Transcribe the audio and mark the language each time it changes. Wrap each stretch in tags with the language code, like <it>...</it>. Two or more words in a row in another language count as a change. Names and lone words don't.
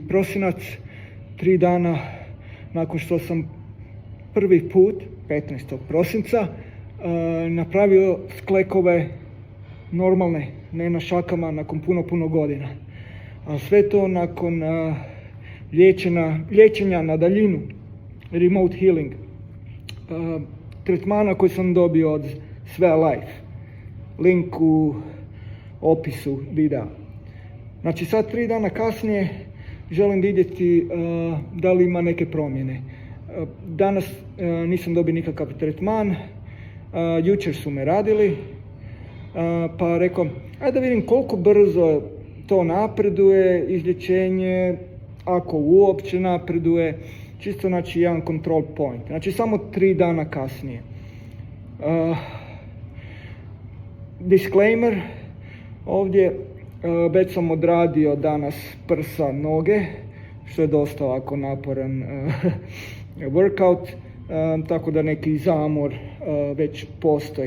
<hr>prosinac, 3 dana nakon što sam prvi put, 15. prosinca, napravio sklekove normalne, ne na šakama, nakon puno godina. A sve to nakon liječenja na daljinu,</hr> <en>remote healing,</en> <hr>tretmana koji sam dobio od Svea Life. Link u opisu videa. Znači sad 3 dana kasnije želim vidjeti da li ima neke promjene. Danas nisam dobio nikakav tretman, jučer su me radili, pa rekao, ajde da vidim koliko brzo to napreduje, izlječenje, ako uopće napreduje, čisto znači jedan</hr> <en>control point.</en> <hr>Znači samo 3 dana kasnije. Disclaimer, ovdje već sam odradio danas prsa, noge, što je dosta ovako naporan workout, tako da neki zamor već postoji.</hr>